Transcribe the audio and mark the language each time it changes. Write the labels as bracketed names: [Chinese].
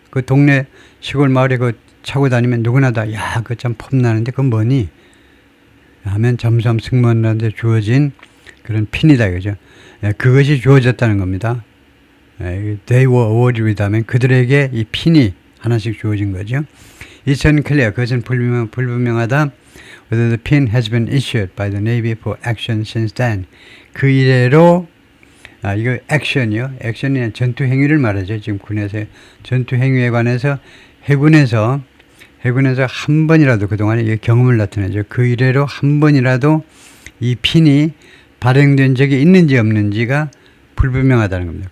[Korean] 그 동네 시골 마을에 차고 다니면 누구나 다, 그거 참 폼나는데 그건 뭐니? 하면 잠수함 승무원한테 주어진 그런 핀이다, 그죠? 그것이 주어졌다는 겁니다. [English] They were awarded with [Korean] 하면 그들에게 이 핀이 하나씩 주어진 거죠. [English] It's unclear, [Korean] 그것은 불분명하다. [English] Whether the pin has been issued by the Navy for action since then. [Korean] 그 이래로, 이거 액션이 전투 행위를 말하죠. 지금 군에서 전투 행위에 관해서 해군에서 한 번이라도 그동안에 이 경험을 나타내죠. 그 이래로 한 번이라도 이 핀이 발행된 적이 있는지 없는지가 불분명하다는 겁니다.